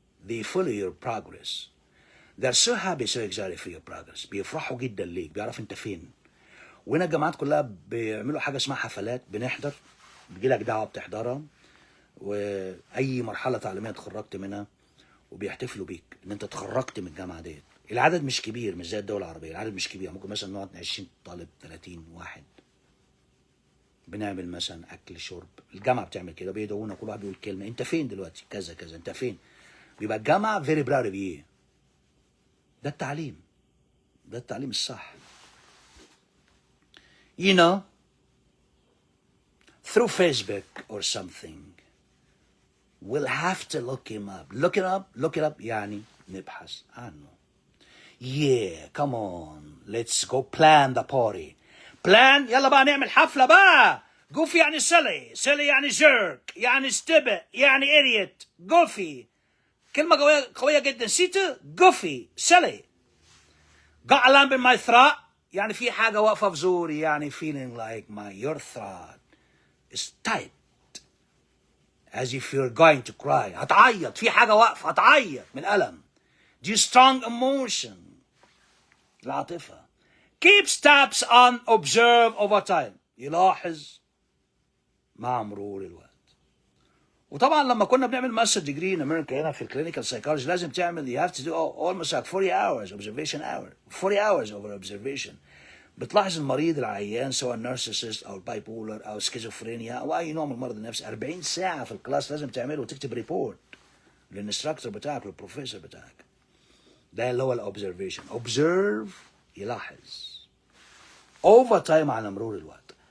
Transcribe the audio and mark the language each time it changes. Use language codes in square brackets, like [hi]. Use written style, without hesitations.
[en] they follow your progress. they're so happy so excited for your progress. [ar] بيفرحوا جدا ليك، بيعرف انت فين. وهنا الجامعات كلها بيعملوا حاجة اسمها حفلات، بنحضر، بيجيلك دعوة بتحضرها، وأي مرحلة تعليمية اتخرجت منها وبيحتفلوا بيك إن أنت اتخرجت من الجامعة ديت. العدد مش كبير، مش زي الدول العربية، العدد مش كبير، ممكن مثلا نقعد 20 طالب 30 واحد. بنعمل مثلا اكل شرب، الجامعه بتعمل كده، بيدعونا كل واحد بيقول كلمه، انت فين دلوقتي كذا كذا، انت فين. بيبقى الجامعه [en] Very proud of you. [ar] ده التعليم الصح. [en] you know through Facebook or something we'll have to look it up [ar] يعني نبحث عنه. [en] yeah come on let's go plan the party. [ar] plan، يلا بقى نعمل حفلة بقى. [en] goofy يعني silly يعني jerk يعني stupid يعني idiot. [ar] goofy كلمة قوية جدا، نسيته. [en] goofy silly. got a lump in my throat [ar] يعني في حاجة واقفة في زوري، يعني [en] feeling like your throat is tight as if you're going to cry. [ar] هتعيط، في حاجة واقفة، هتعيط من ألم. [en] due strong emotion، العاطفة. keeps tabs on observe over time، [ar] يلاحظ مع مرور الوقت. وطبعا لما كنا بنعمل [en] master degree in America [ar] هنا في [en] الكلينيكال سايكولوجي [ar] لازم تعمل [en] you have to do almost like 40 hours observation 40 hours over observation. [ar] بتلاحظ المريض العيان سواء نارسيسست او بايبولر او سكيزوفرينيا او اي نوع من المرض النفسي، 40 ساعه في الكلاس لازم تعمله وتكتب ريبورت للانستراكتور بتاعك للبروفيسور بتاعك. ده اللي هو الاوبزرفيشن. observe يلاحظ اوفر تايم على مرور الوقت.